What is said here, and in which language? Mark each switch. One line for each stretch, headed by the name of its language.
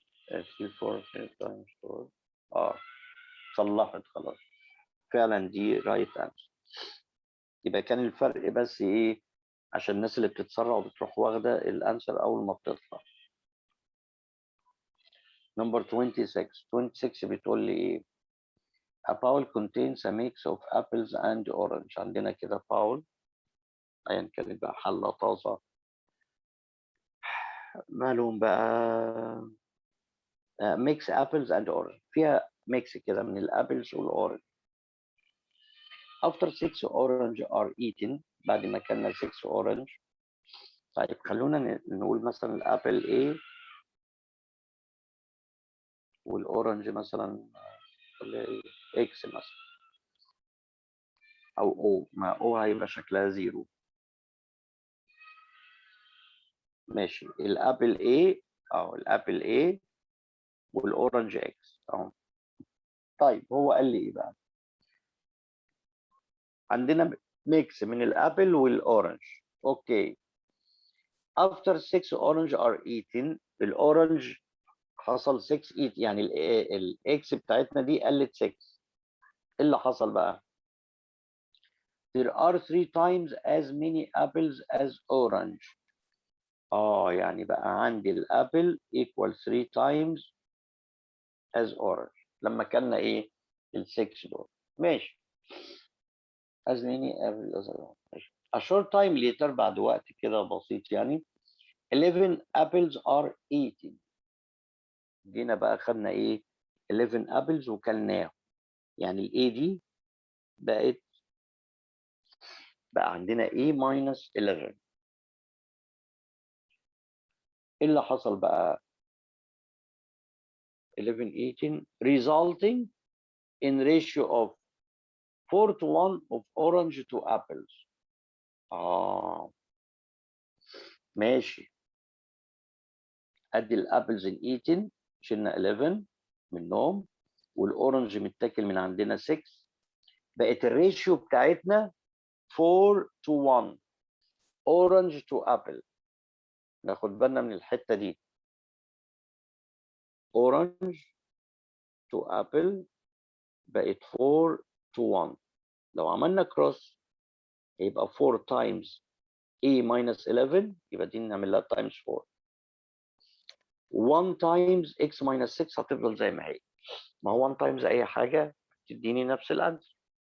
English: C4 times 4.
Arabic: صلحت خلاص. فعلا دي right answer. يبقى كان الفرق بس ايه؟ عشان الناس اللي بتتسرع وبتروح واخده الانسر اول ما بتطلع.
English: number 26
Arabic: بتقول لي ايه؟
English: A bowl contains a mix of apples and orange.
Arabic: عندنا كده bowl ايا كانت بقى، حله، طاسه، مالهم بقى؟ ميكس
English: apples and orange،
Arabic: فيها ميكس كده من الابلز والاورنج.
English: After 6 orange are eaten،
Arabic: بعد ما كنا
English: 6 orange.
Arabic: طيب خلونا نقول مثلا الابل A والاورنج مثلا اكس مثلا، او او، ما او هيبقى شكلها 0. ماشي، الابل A او الابل A والاورنج اكس اهو. طيب هو قال لي ايه بقى؟ عندنا ميكس من الابل والاورنج. اوكي.
English: After 6 orange are eaten،
Arabic: الاورنج حصل 6 eat، يعني الاكس بتاعتنا دي قلت 6. ايه اللي حصل بقى؟
English: There are 3 times as many apples as orange.
Arabic: يعني بقى عندي الابل
English: equal 3 times as orange
Arabic: لما كنا ايه؟ ال6 دول. ماشي.
English: as many apples as orange.
Arabic: ماشي.
English: A short time later،
Arabic: بعد وقت كده بسيط يعني،
English: 11 apples are eaten.
Arabic: جينا بقى خدنا ايه؟ 11 apples وكلناهم، يعني الاي دي بقى عندنا A minus 11. ايه اللي حصل بقى؟
English: 11 18 resulting in ratio of 4 to 1 of orange to apples.
Arabic: ماشي. ادي الابلز ان 18 شلنا 11 منهم، والاورنج متاكل من عندنا 6، بقت الريشيو بتاعتنا
English: 4 to 1 orange to apple.
Arabic: ناخد بالنا من الحته دي.
English: orange to apple بقت 4 to 1.
Arabic: لو عملنا كروس هيبقى 4 times A minus 11، يبقى دي نعمل لها times 4. 1 times X minus 6 هتفضل زي ما هي. ما هو 1 times أي حاجة تديني نفس الأنسر.